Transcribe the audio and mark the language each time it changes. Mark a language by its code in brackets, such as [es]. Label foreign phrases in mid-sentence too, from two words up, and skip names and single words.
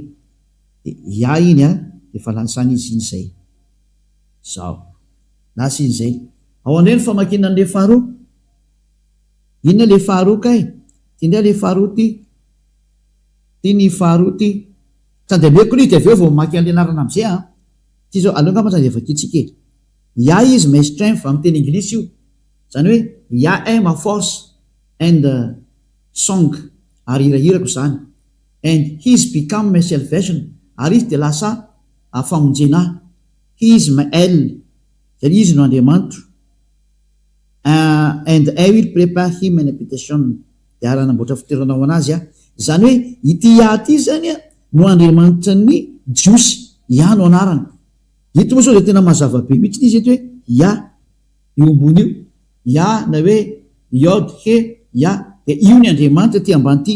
[mg] de iny a de fa lansany izy iny zay zao lasa iny zay ao andray ny famakina an'le faharoa inona le faharoa kay ty ndray le faharoa ty ny faharoa ty sandemeko ny de avy eo vao maky an'le anarana am'izay ty zao aloha ngamba zany de vakitsika [en] is my strength [mg] amin'ny teny anglisy io zany hoe [fr] ma force [en] and song [mg] ary hirahirako zany [en] and he's become my salvation [mg] ary izy de lasa famonjena [en] he is my [mg] zany izy no Andriamanitro [en] and I will prepare him an habitation [mg] de ary anamboatra fitoeranao anazy zany hoe ity ty zany no Andriamanitra ny jiosy no anarany ito moa sao de tena mazava-be mihitsy izy eto hoe io ambony io na hoe Yod he de io ny Andriamanitra ty ambany ty